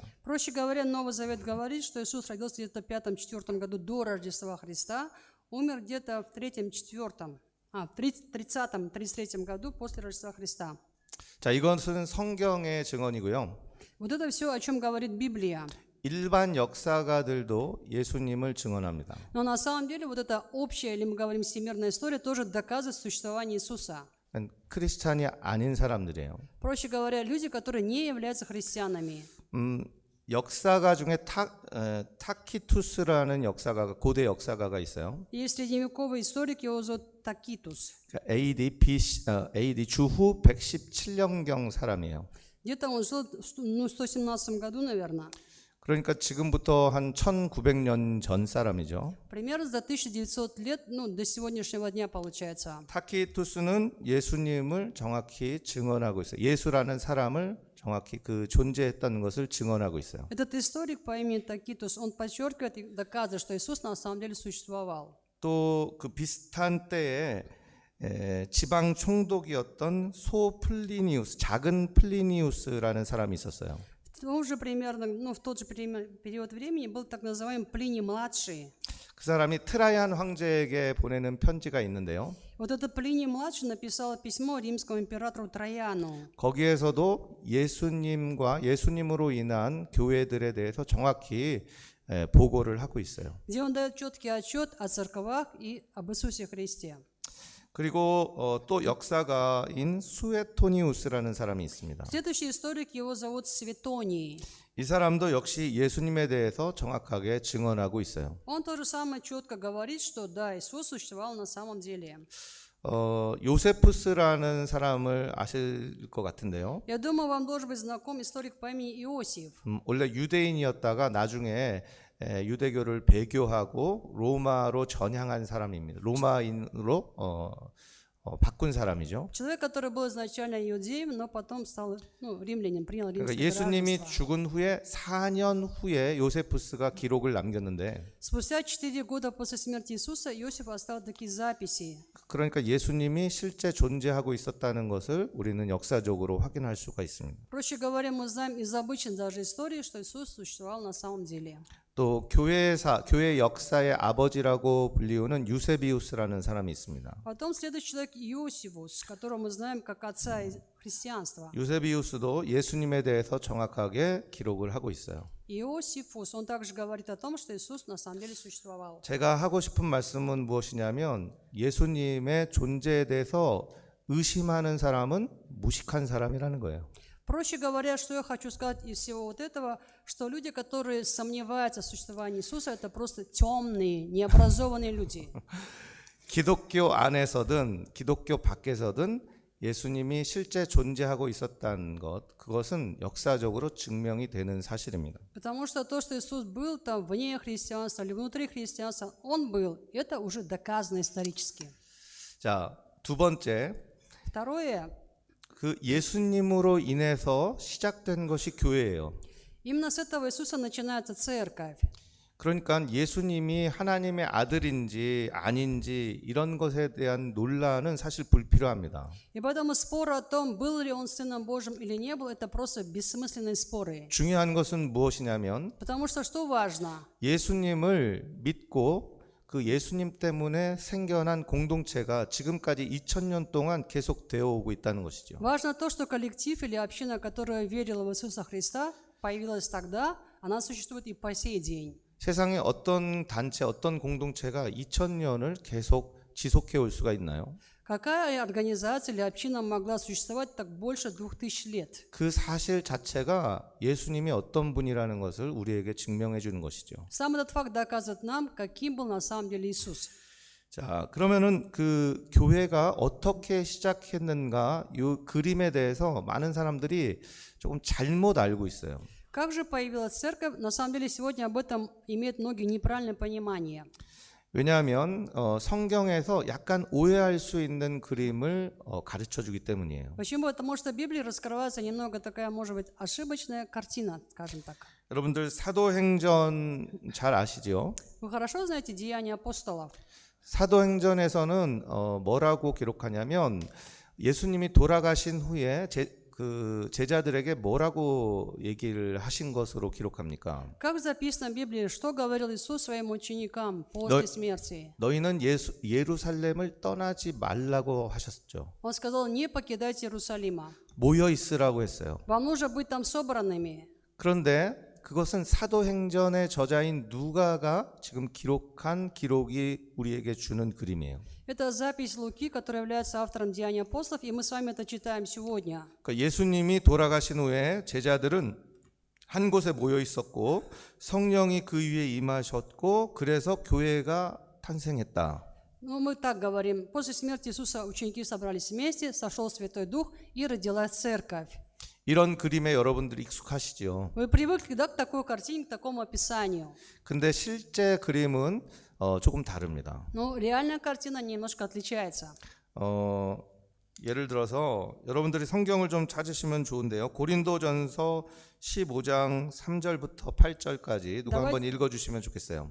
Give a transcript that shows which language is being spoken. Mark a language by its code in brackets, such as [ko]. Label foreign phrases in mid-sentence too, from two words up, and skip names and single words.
[ru] Проще говоря, Новый Завет говорит, что Иисус родился где-то в 5-4 году до Рождества Христа, умер где-то в 30-33 году после Рождества Христа. [ko] 자, 이것은 성경의 증언이고요. [ru] Вот это все, о чем говорит Библия. [ko] 일반 역사가들도 예수님을 증언합니다. [ru] Но на самом деле вот эта общая, или мы говорим всемирная история, тоже доказывает существование Иисуса. [ko] 크리스찬이 아닌 사람들이에요. [ru] Проще говоря, люди, которые не являются христианами. [ko] 역사가 중에 타키투스라는 역사가가 고대 역사가가 있어요. [ru] Есть средневековый историк, его зовут Такитус. [ko] AD 주후 117년경 사람이에요. [ru] Где-то он жил в 117 году, наверное. [ko] 그러니까 지금부터 한 1900년 전 사람이죠. [ru] Примерно за 1900 лет, до сегодняшнего дня получается. [ko] 타키투스는 예수님을 정확히 증언하고 있어요. 예수라는 사람을 정확히 그 존재했다는 것을 증언하고 있어요. [ru] Этот историк по имени Такитус, он подчеркивает и доказывает, что Иисус на самом деле существовал. [ko] 또 그 비슷한 때에 지방 총독이었던 소플리니우스, 작은 플리니우스라는 사람이 있었어요. [ru] Тоже примерно, в тот же период времени был так называемый Плиний-младший. [ko] 그 사람이 트라이안 황제에게 보내는 편지가 있는데요. [ru] Вот этот Плиний-младший написал письмо римскому императору Трояну. [ko] 거기에서도 예수님과 예수님으로 인한 교회들에 대해서 정확히 보고를 하고 있어요. [ru] Где он дает четкий отчет о церквах и об Иисусе Христе. [ko] 그리고 또 역사가인 수에토니우스라는 사람이 있습니다. [ru] Следующий историк, его зовут Светоний. [ko] 이 사람도 역시 예수님에 대해서 정확하게 증언하고 있어요. [ru] Он то же самое четко говорит, что да, Иисус существовал на самом деле. [ko] 요세푸스라는 사람을 아실 것 같은데요. [ru] Я думаю, вам должен быть знаком историк по имени Иосиф. [ko] 원래 유대인이었다가 나중에 유대교를 배교하고 로마로 전향한 사람입니다. 로마인으로 바꾼 사람이죠. [ru] Человек, который был изначально иудеем, но потом стал римлянин, принял римское [ko] 그러니까 예수님이 [ru] гражданство. [ko] 죽은 후에 4년 후에 요세푸스가 기록을 남겼는데, [ru] Спустя 4 года после смерти Иисуса Иосиф оставил такие записи. [ko] 그러니까 예수님이 실제 존재하고 있었다는 것을 우리는 역사적으로 확인할 수가 있습니다. [ru] Проще говоря, мы знаем из обычной даже истории, что Иисус существовал на самом деле. [ko] 또 교회 역사의 아버지라고 불리우는 유세비우스라는 사람이 있습니다. [ru] Потом следующий человек Иосифус, которого мы знаем как отца христианства. [ko] 유세비우스도 예수님에 대해서 정확하게 기록을 하고 있어요. [ru] Иосифус, он также говорит о том, что Иисус на самом деле существовал. [ko] 제가 하고 싶은 말씀은 무엇이냐면 예수님의 존재에 대해서 의심하는 사람은 무식한 사람이라는 거예요. [ru] Проще говоря, что я хочу сказать из всего вот этого, что люди, которые сомневаются в существовании Иисуса, это просто темные, необразованные люди. [ko] 기독교 안에서든 기독교 밖에서든 예수님이 실제 존재하고 있었다는 것, 그것은 역사적으로 증명이 되는 사실입니다. [ru] Потому что то, что Иисус был там вне христианства или внутри христианства, Он был, это уже доказано исторически. [ko] 자, 두 번째, [ru] Второе, [ko] 그 예수님으로 인해서 시작된 것이 교회예요. [ru] именно с этого Иисуса начинается церковь. [ko] 그러니까 예수님이 하나님의 아들인지 아닌지 이런 것에 대한 논란은 사실 불필요합니다. [ru] И поэтому спор о том, был ли Он Сыном Божьим или не был, это просто бессмысленные споры. [ko] 중요한 것은 무엇이냐면 [ru] Потому что что важно? [ko] 예수님을 믿고 그 예수님 때문에 생겨난 공동체가 지금까지 2000년 동안 계속 되어 오고 있다는 것이죠. [ru] Важно то, что коллектив или община, которая верила в Иисуса Христа, появилась тогда, она существует и по сей день. [ko] 세상에 어떤 단체, 어떤 공동체가 2000년을 계속 지속해 올 수가 있나요? [ru] Какая организация или община могла существовать так больше 2000 лет? [ko] 그 사실 자체가 예수님이 어떤 분이라는 것을 우리에게 증명해 주는 것이죠. [ru] Сам этот факт доказывает нам, каким был на самом деле Иисус. [ko] 자, 그러면은 그 교회가 어떻게 시작했는가 이 그림에 대해서 많은 사람들이 조금 잘못 알고 있어요. [ru] Как же появилась церковь? На самом деле сегодня об этом имеют многие неправильное понимание. [ko] 왜냐하면 성경에서 약간 오해할 수 있는 그림을 가르쳐 주기 때문이에요. [ru] Почему? Потому что в Библии раскрывается немного такая, может быть, ошибочная картина, скажем так. [ko] 여러분들 사도행전 잘 아시죠? [ru] Вы хорошо знаете Деяния апостолов? [ko] 사도행전에서는 뭐라고 기록하냐면 예수님이 돌아가신 후에 그 제자들에게 뭐라고 얘기를 하신 것으로 기록합니까? [ru] Как записано в Библии, что говорил Иисус своим ученикам [ko] 너, [ru] после смерти? [ko] 너희는 예루살렘을 떠나지 말라고 하셨죠. [ru] Он сказал, не покидайте Иерусалима. [ko] 모여 있으라고 했어요. [ru] Вам нужно быть там собранными. [ko] 그런데 그것은 사도행전의 저자인 누가가 지금 기록한 기록이 우리에게 주는 그림이에요. [ru] Это запись Луки, который является автором Деяний апостолов, и мы с вами это читаем сегодня. [ko] 그러니까 예수님이 돌아가신 후에 제자들은 한 곳에 모여 있었고 성령이 그 위에 임하셨고 그래서 교회가 탄생했다. [ru] Ну, мы так говорим. После смерти Иисуса ученики собрались вместе, сошел Святой Дух, и родилась церковь. [ko] 이런 그림에 여러분들이 익숙하시죠. [ru] Вы привыкли, да, к такой картине, к такому описанию. [ko] 근데 실제 그림은 조금 다릅니다. [ru] Но реальная картина немножко отличается. [ko] 예를 들어서 여러분들이 성경을 좀 찾으시면 좋은데요. 고린도전서 15장 3절부터 8절까지 누가 한번 읽어주시면 좋겠어요.